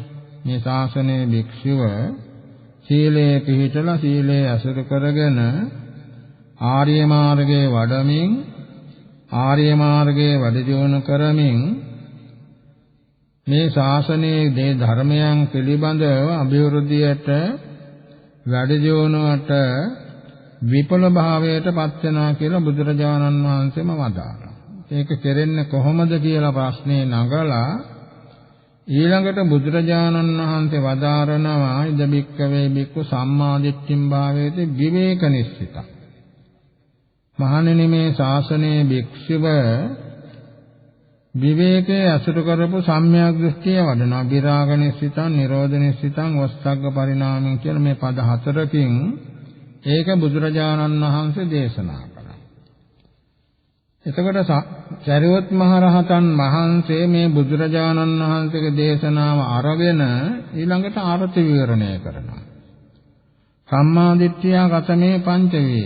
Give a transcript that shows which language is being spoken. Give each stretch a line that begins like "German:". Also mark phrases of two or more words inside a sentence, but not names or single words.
Sinhala: මේ ශාසනයේ භික්ෂුව සීලේ පිළිපදලා සීලේ අසුර කරගෙන ආර්ය මාර්ගයේ වඩමින් ආර්ය මාර්ගයේ වැඩ දියුණු කරමින් මේ ශාසනයේ දේ ධර්මයන් පිළිබඳව අභිවෘද්ධියට වැඩ දියුණුවට විපල භාවයට පත් වෙනවා කියලා බුදුරජාණන් වහන්සේම වදාළා. ඒක කෙරෙන්නේ කොහොමද කියලා ප්‍රශ්නේ නගලා ඊළඟට බුදුරජාණන් වහන්සේ වදාරනවා
Pali: ඉද බික්කවේ බික්කු සම්මාදිට්ඨින් භාවයේදී විවේක නිස්සිතං.
Sinhala: මහණෙනි මේ ශාසනයේ භික්ෂුව විවේකයේ අසුර කරපු සම්‍යක් දෘෂ්ටිය වඩනවා.
Pali: විරාග නිස්සිතං, නිරෝධ නිස්සිතං, වස්සග්ග පරිණාමං
Sinhala: කියන මේ පද හතරකින් ඒක බුදුරජාණන් වහන්සේ දේශනා කළා. එතකොට සරියුත් මහ රහතන් වහන්සේ මේ බුදුරජාණන් වහන්සේගේ දේශනාව අරගෙන ඊළඟට අර්ථ විවරණය කරනවා.
Pali: සම්මා දිට්ඨිය ගතමේ පංච විවේක.